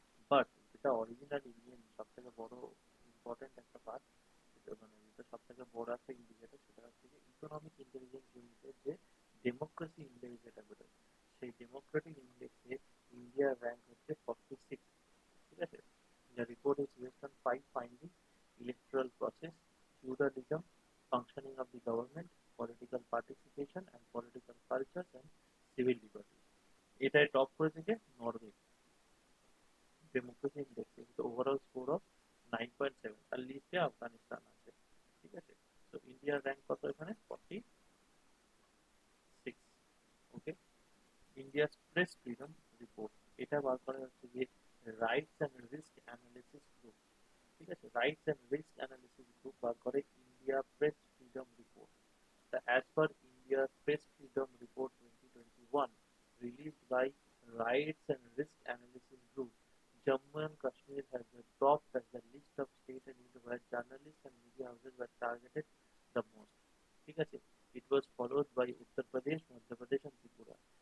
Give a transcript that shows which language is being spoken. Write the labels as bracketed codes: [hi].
[bn] But যেটা original Indian সব থেকে বড় ইম্পর্টেন্ট একটা পার্ট, মানে যেটা সব থেকে বড় একটা ইন্ডিকেটর, সেটা হচ্ছে যে ইকোনমিক ইন্টেলিজেন্স ইউনিটের যে ডেমোক্রেসি ইন্ডেক্স যেটা বেরোয়, সেই ডেমোক্রেটিক ইন্ডেক্সে ইন্ডিয়ার র্যাঙ্ক হচ্ছে 46। ঠিক আছে, [en] the report is based on 5 findings: electoral process, feudalism, functioning of the government, political participation and political cultures and civil liberties. [bn] এটাই টপ করে থেকে Norway democracy ইন্ডেক্সে [en] with overall score of [bn] 9.7। আর লিস্টে আফগানিস্তান আছে। ঠিক আছে, তো ইন্ডিয়ার র্যাঙ্ক কত এখানে? 46। ওকে, ইন্ডিয়াস প্রেস ফ্রিডম রিপোর্ট, এটা বার করা হচ্ছে যে rights and risk analysis group. ঠিক আছে, rights and risk analysis group বার করে India press freedom report. [en] The as per India Press Freedom Report 2021 released by Rights and Risk Analysis Group, Jammu and Kashmir has been topped as the list of state and unit where journalists and media houses were targeted the most. [bn] ঠিক আছে, [en] it was followed by Uttar Pradesh, Madhya Pradesh and Tripura.